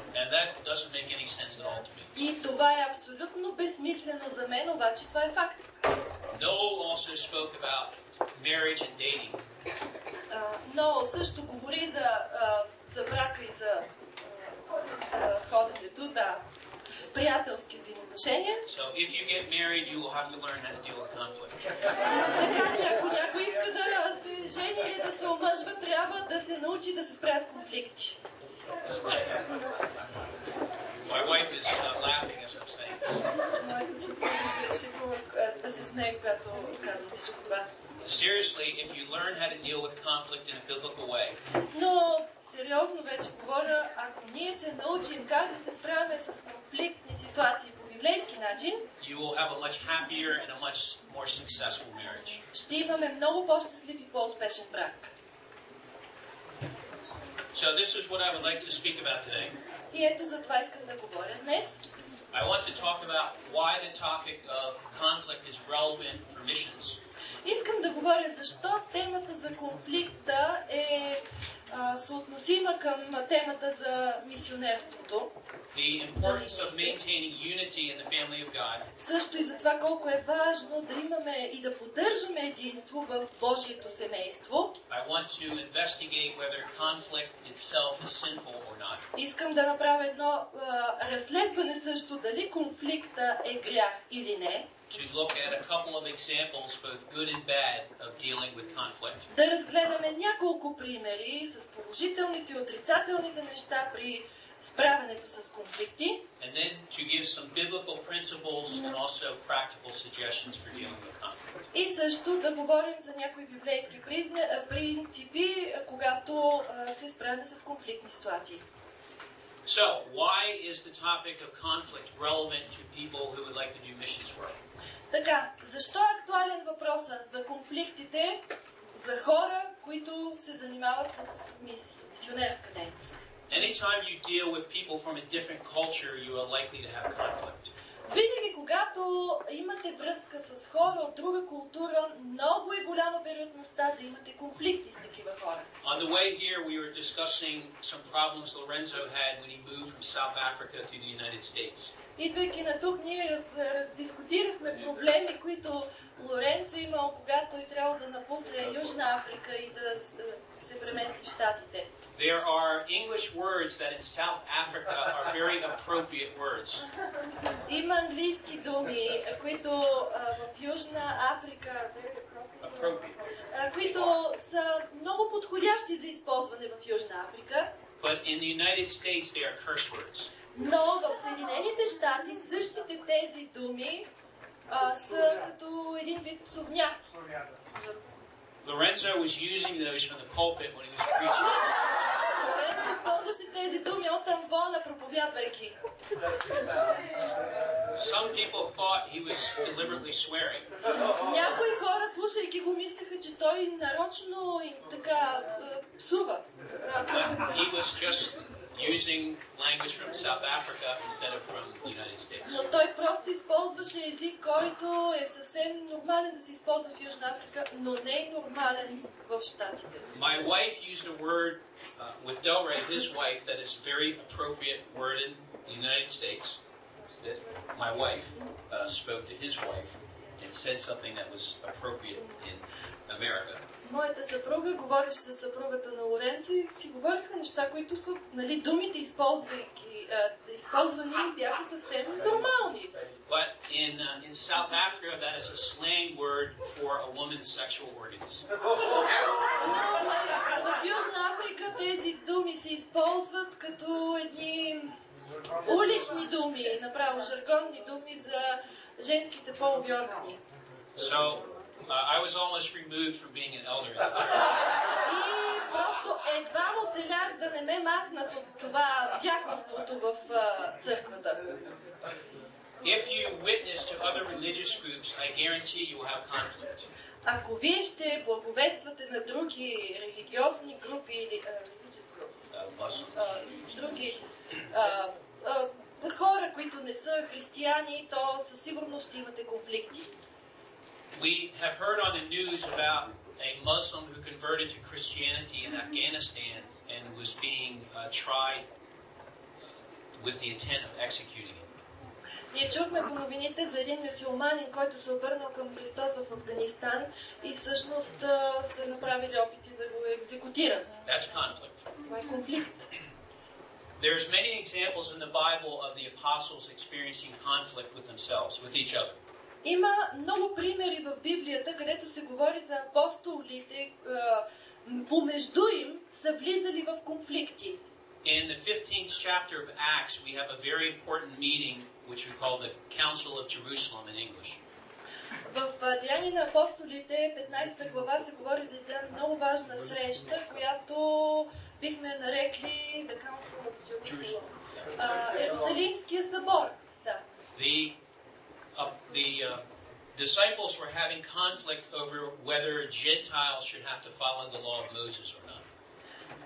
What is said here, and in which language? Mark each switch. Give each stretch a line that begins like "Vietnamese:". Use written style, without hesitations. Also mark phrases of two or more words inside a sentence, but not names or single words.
English: And that doesn't make any sense at all to me.
Bulgarian: И това е абсолютно безсмислено за мен, обаче това е факт.
English: Noel also spoke about marriage and dating.
Bulgarian: Ноел също говори за брака и за ходенето, да, приятелски взаимоотношения.
English: So if you get married, you will have to learn how to deal with conflict.
Bulgarian: Така че ако някой иска да се жени или да се омъжва, трябва да се научи да се справя с конфликти.
English: My wife is laughing as I'm saying this.
Bulgarian: Да се смее, когато казвам всичко това.
English: Seriously, if you learn how to deal with conflict in a biblical way,
Bulgarian: но сериозно вече говоря, ако ние се научим как да се справяме с конфликтни ситуации по библейски начин,
English: you will have a much happier and a much more successful marriage.
Bulgarian: Ще имаме много по-щастлив и по-успешен брак.
English: So this is what I would like to speak about today.
Bulgarian: И ето за това искам да говоря днес.
English: I want to talk about why the topic of conflict is relevant for missions.
Bulgarian: Искам да говоря защо темата за конфликта е съотносима към темата за мисионерството.
English: The importance of maintaining unity in the family of God.
Bulgarian: Също и за това колко е важно да имаме и да поддържаме единство в Божието семейство.
English: I want to investigate whether conflict itself is sinful or not.
Bulgarian: Искам да направя едно разследване също дали конфликта е грях или не.
English: To look at a couple of examples, both good and bad, of dealing with conflict.
Bulgarian: Да разгледаме няколко примери с положителните и отрицателните неща при справянето с конфликти.
English: And then to give some biblical principles and also practical suggestions for dealing with conflict.
Bulgarian: И също да говорим за някои библейски принципи, когато се справяме с конфликтни ситуации.
English: So, why is the topic of conflict relevant to people who would like to do missions work?
Bulgarian: Така, защо е актуален въпросът за конфликтите за хора, които се занимават с мисионерска дейност?
English: Anytime you deal with people from a different culture, you are likely to have conflict.
Bulgarian: Винаги, когато имате връзка с хора от друга култура, много е голяма вероятността да имате конфликти с такива хора.
English: On the way here, we were discussing some problems Lorenzo had when he moved from South Africa to the United States.
Bulgarian: Идвайки на тук, ние дискутирахме проблеми, които Лоренцо имал, когато е трябвало да напусне Южна Африка и да се премести в Щатите.
English: There are English words that in South Africa are very appropriate words.
Bulgarian: Има английски думи, които в Южна Африка които са много подходящи за използване в Южна Африка.
English: But in the United States they are curse words.
Bulgarian: Но в Съединените щати същите тези думи са като един вид псовня.
English: Lorenzo was using those from the pulpit when he was preaching.
Bulgarian: Лоренцо използваше тези думи от амвона, проповядвайки.
English: Some people thought he was deliberately swearing.
Bulgarian: Някои хора, слушайки го, мислеха, че той нарочно и така псува.
English: But he was just using language from South Africa instead of from the United States.
Bulgarian: Но той просто използваше език, който е съвсем нормален да се използва в Южна Африка, но не е нормален в Щатите.
English: My wife used a word with Delray, his wife, that is a very appropriate word in the United States. That my wife spoke to his wife and said something that was appropriate in America.
Bulgarian: Моята съпруга говореше с съпругата на Лоренцо и си говориха неща, които са, нали, думите използвани бяха съвсем нормални.
English: But in South Africa, that is a slang word for a woman's sexual organs.
Bulgarian: Но в Южна Африка тези думи се използват като едни улични думи, направо жаргонни думи за женските полови органи.
English: So, I was almost removed from being an elder in the church.
Bulgarian: И просто едва оцелях да не ме махнат от това дяконството в църквата.
English: If you witness to other religious groups, I guarantee you will have conflict.
Bulgarian: Ако вие ще благовествате на други религиозни групи или други хора, които не са християни, то със сигурност ще имате конфликти.
English: We have heard on the news about a Muslim who converted to Christianity in Afghanistan and was being tried with the intent of executing him.
Bulgarian: Ние чухме по новините за един мюсюлманин, който се обърнал към Христос в Афганистан и всъщност са направили опити да го екзекутират.
English: That's conflict.
Bulgarian: Това е конфликт.
English: There's many examples in the Bible of the apostles experiencing conflict with themselves, with each other.
Bulgarian: Има много примери в Библията, където се говори за апостолите, помежду им са влизали в конфликти.
English: In the 15th chapter of Acts, we have a very important meeting, which we call the Council of Jerusalem in English.
Bulgarian: В Деяния на апостолите, 15 глава, се говори за една много важна среща, която бихме нарекли
English: The Council of Jerusalem.
Bulgarian: Иерусалимския събор. Да.
English: The disciples were having conflict over whether Gentiles should have to follow the law of Moses or not.